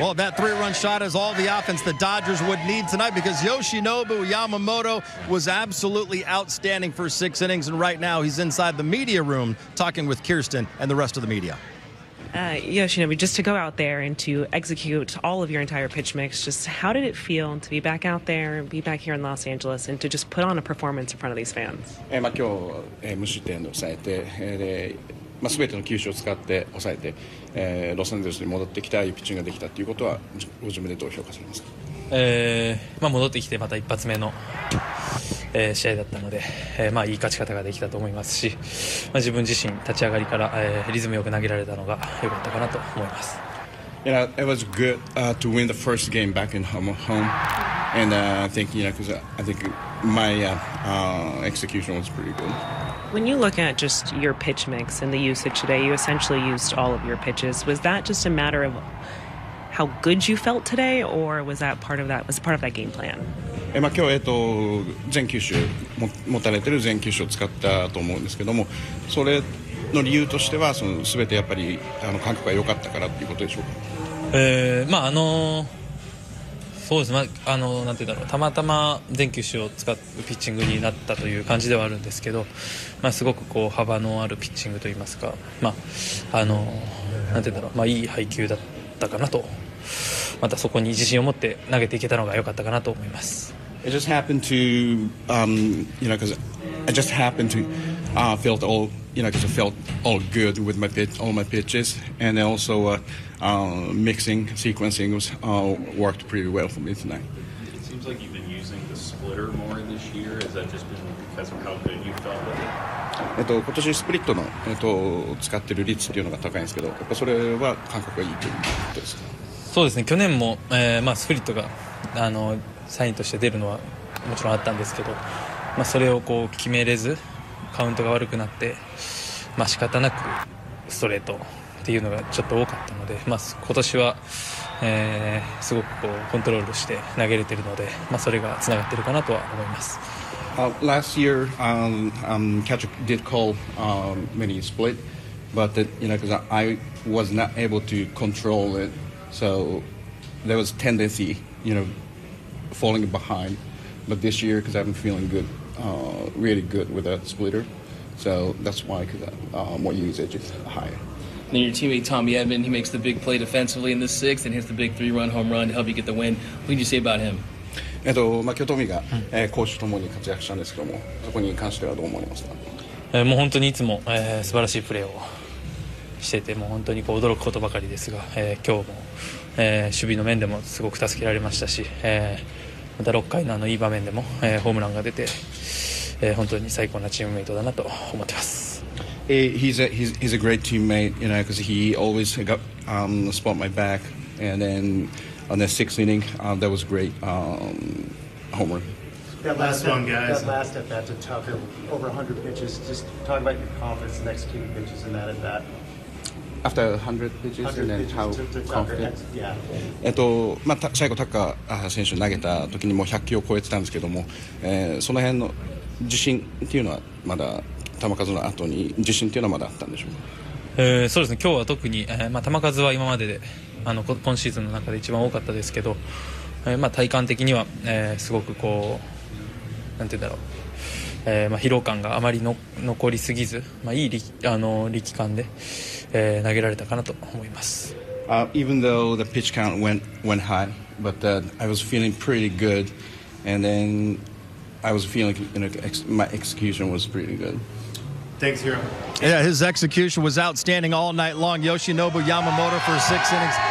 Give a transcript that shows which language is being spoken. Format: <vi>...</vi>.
<en>Well, that 3-run shot is all the offense the Dodgers would need tonight, because Yoshinobu Yamamoto was absolutely outstanding for 6 innings, and right now he's inside the media room talking with Kirsten and the rest of the media. Yoshinobu, just to go out there and to execute all of your entire pitch mix, just how did it feel to be back out there, be back here in Los Angeles, and to just put on a performance in front of these fans?</en> <ja>今日、無失点で抑えて、全ての球種を使って抑えて、ロサンゼルスに戻ってきたいいピッチングができたということはご自分でどう評価されますか？戻ってきてまた一発目の、試合だったので、いい勝ち方ができたと思いますし、自分自身立ち上がりから、リズムよく投げられたのが良かったかなと思います。</ja> <en>Yeah, it was good to win the first game back in home, and I think because I think my execution was pretty good. When you look at just your pitch mix and the usage today, you essentially used all of your pitches. Was that just a matter of how good you felt today, or was that part of that game plan?</en> <ja>今日全球種持たれてる全球種を使ったと思うんですけども、それの理由としては全てやっぱり感覚が良かったからっていうことでしょうか？そうですね、なんていうんだろう、たまたま全球種を使うピッチングになったという感じではあるんですけど、すごくこう幅のあるピッチングといいますか、なんていうんだろう、いい配球だったかなと、またそこに自信を持って投げていけたのが良かったかなと思います。</ja> <en>It just happened to, because I just happened to felt all, because I felt all good with all my pitches, and then also mixing, sequencing worked pretty well for me tonight. It seems like you've been using the splitter more this year. Has that just been because of how good you felt with it?</en> <ja>今年スプリットの、使ってる率っていうのが高いんですけど、やっぱそれは感覚がいいということですか？そうですね、去年も、スプリットがサインとして出るのはもちろんあったんですけど、それをこう決めれずカウントが悪くなって、仕方なくストレートっていうのがちょっと多かったので、今年は、すごくこうコントロールして投げれてるので、それがつながってるかなとは思います。</ja> <en>Last year, catcher did call many split, but because I was not able to control it, so there was tendency, falling behind. But this year, because I've been feeling good, really good with that splitter, so that's why more usage is higher. Then your teammate Tommy Edman, he makes the big play defensively in the 6th and hits the big 3-run home run to help you get the win. What did you say about him?</en> <ja>今日トミーが、攻守ともに活躍したんですけども、そこに関してはどう思いますか？もう本当にいつも、素晴らしいプレーをしてて、もう本当にこう驚くことばかりですが、今日も、守備の面でもすごく助けられましたし、また6回のいい場面でも、ホームランが出て、本当に最高なチームメイトだなと思ってます。</ja> <en>He's a great teammate, because he always got spot my back, and then on the 6th inning, that was great homer. That last one, guys. That last at bat to Tucker, over 100 pitches. Just talk about your confidence in executing pitches in that at bat. After 100 pitches, and then how confident? Yeah.</en> <ja>最後タッカー選手投げた時にもう100球を超えてたんですけども、その辺の自信っていうのはまだ球数の後に自信っていうのはまだあったんでしょうか？そうですね、今日は特に、球数は今までで今シーズンの中で一番多かったですけど、体感的には、すごくこうなんていうんだろう、疲労感があまり残りすぎず、いい力感で、投げられたかなと思います。</ja> <en>Even though the pitch count went high, but I was feeling pretty good, and then I was feeling my execution was pretty good. Thanks, Hero. Yeah, his execution was outstanding all night long. Yoshinobu Yamamoto for 6 innings.</en>